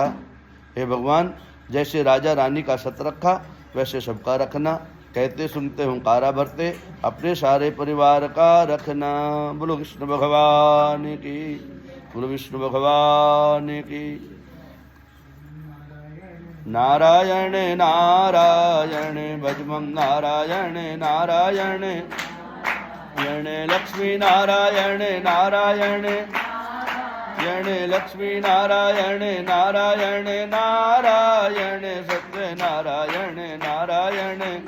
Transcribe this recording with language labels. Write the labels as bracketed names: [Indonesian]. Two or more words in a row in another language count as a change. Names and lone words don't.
[Hindi] हे भगवान, जैसे राजा रानी का सत रखा वैसे सबका रखना। कहते सुनते हुंकारा भरते अपने सारे परिवार का रखना। बोलो विष्णु भगवान की, बोलो विष्णु भगवान की। नारायण नारायण भजमं नारायण नारायण लक्ष्मी नारायण नारायण लक्ष्मी नारायण नारायण नारायण सत्य नारायण नारायण